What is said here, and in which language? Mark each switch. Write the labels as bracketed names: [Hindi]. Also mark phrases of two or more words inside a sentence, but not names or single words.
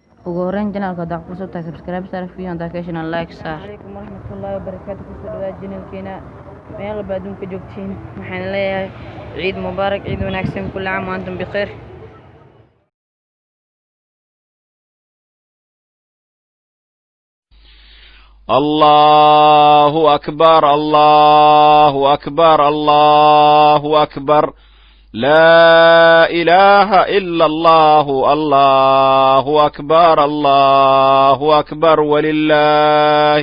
[Somali] ugu horreyn janaalka haddaa ku subtahay [English] subscribe star video notification and like star. [Arabic] عليكم ورحمة الله وبركاته. [Somali] Ku soo dhawaad janaalkeena meel walba adduunka joogtiin. Waxaan leeyahay ciid mubaarak, ciid wanaagsan, [Arabic] كل عام وأنتم بخير. الله أكبر الله أكبر الله أكبر لا إله إلا الله الله أكبر الله أكبر ولله